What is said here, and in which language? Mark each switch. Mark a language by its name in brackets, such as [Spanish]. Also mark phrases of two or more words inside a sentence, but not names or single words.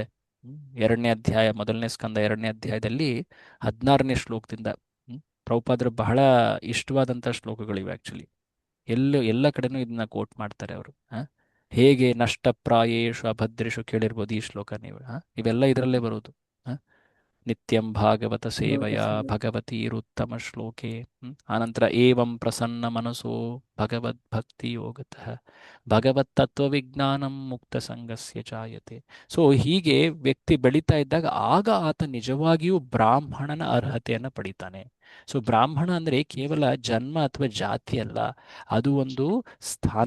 [Kannada] 2ನೇ ಅಧ್ಯಾಯ, 1ನೇ ಸ್ಕಂದ 2ನೇ ಅಧ್ಯಾಯದಲ್ಲಿ 16ನೇ ಶ್ಲೋಕದಿಂದ ಪ್ರಭುಪಾದರು ಬಹಳ ಇಷ್ಟವಾದಂತಹ ಶ್ಲೋಕಗಳಿವೆ. ಆಕ್ಚುಲಿ ಎಲ್ಲ ಕಡೆನೂ ಇದನ್ನ ಕೋಟ್ ಮಾಡ್ತಾರೆ ಅವರು. ಹೇಗೆ [Sanskrit] ನಷ್ಟಪ್ರಾಯೇಶು ಅಭದ್ರೇಶು [Kannada] ಕೇಳಿರ್ಬೋದು ಈ ಶ್ಲೋಕ ನೀವು. ಇವೆಲ್ಲ ಇದರಲ್ಲೇ ಬರೋದು. [Sanskrit] ನಿತ್ಯಂ ಭಾಗವತ ಸೇವಯ ಭಗವತೀರುತ್ತಮ ಶ್ಲೋಕೆ. ಆನಂತರ ಏವಂ ಪ್ರಸನ್ನ ಮನಸೋ ಭಗವದ್ ಭಕ್ತಿ ಯೋಗತಃ ಭಗವತ್ ತತ್ವ ವಿಜ್ಞಾನಂ ಮುಕ್ತ ಸಂಗಸ್ಯ ಜಾಯತೆ. [Kannada] ಸೊ ಹೀಗೆ ವ್ಯಕ್ತಿ ಬೆಳೀತಾ ಇದ್ದಾಗ ಆಗ ಆತ ನಿಜವಾಗಿಯೂ ಬ್ರಾಹ್ಮಣನ ಅರ್ಹತೆಯನ್ನು ಪಡಿತಾನೆ. ಸೊ ಬ್ರಾಹ್ಮಣ ಅಂದ್ರೆ ಕೇವಲ ಜನ್ಮ ಅಥವಾ ಜಾತಿ ಅಲ್ಲ, ಅದು ಒಂದು ಸ್ಥಾನ.